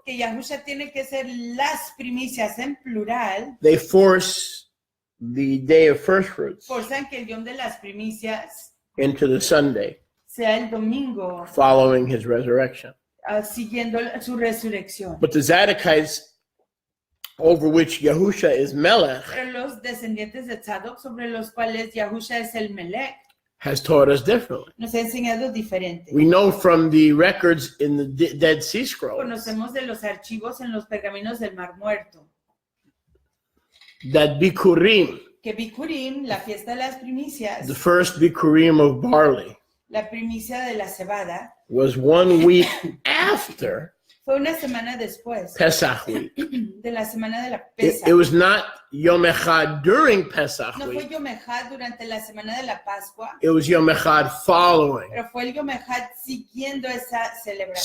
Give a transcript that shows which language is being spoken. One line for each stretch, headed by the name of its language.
Spanish: que Yahusha tiene que ser las primicias en plural,
English: They force the day of first fruits
Spanish: forzan que el Yom de las primicias
English: into the Sunday
Spanish: sea el domingo
English: following his resurrection.
Spanish: siguiendo su resurrección.
English: But the Zadokites, over which Yahusha is Melech,
Spanish: Pero los descendientes de Tzadok, sobre los cuales Yahusha es el Melech,
English: has taught us differently.
Spanish: nos ha enseñado diferente.
English: We know from the records in the Dead Sea Scrolls
Spanish: Conocemos de los archivos en los pergaminos del Mar Muerto
English: that Bikurim,
Spanish: que Bikurim, la fiesta de las primicias,
English: the first Bikurim of barley,
Spanish: la primicia de la cebada,
English: was 1 week after
Spanish: fue una semana después
English: Pesach week.
Spanish: de la semana de la
English: It
Spanish: Pesach.
English: was not Yom Echad during Pesach
Spanish: No fue
English: week.
Spanish: Yom Ejad durante la semana de la Pascua,
English: It was Yom Echad following.
Spanish: pero fue el Yom Ejad siguiendo esa celebración.